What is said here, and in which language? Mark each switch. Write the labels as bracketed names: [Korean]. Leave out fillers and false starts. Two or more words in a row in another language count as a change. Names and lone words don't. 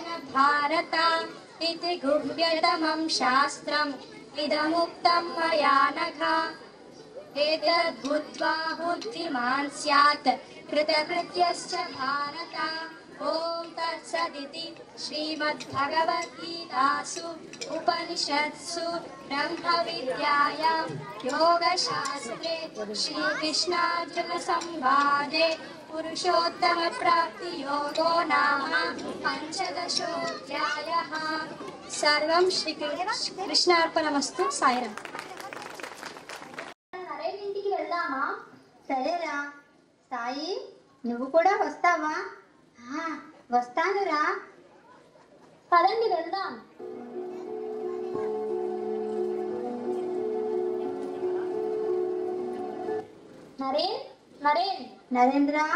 [Sanskrit] भारत इति गुह्यतमं शास्त्रम् इदमुक्तं मया नघ एतद्बुद्ध्वा बुद्धिमान् स्यात् कृतकृत्यश्च भारत ॐ तत्सदिति श्रीमद्भगवद्गीतासु उपनिषत्सु ब्रह्मविद्यायां योगशास्त्रे श्रीकृष्णार्जुनसंवादे पुरुषोत्तमप्राप्तियोगो नाम पञ्चदशोऽध्यायः सर्वं శ్రీకృష్ణార్పణమస్తు సాయిరాం. [Telugu] నరేన్ ఇంటికి వెళ్దామా? సరేరా. సాయి నువ్వు కూడా వస్తావా? వస్తానురా. పదండి వెళ్దాం. నరేన్ నరేన్ నరేంద్ర.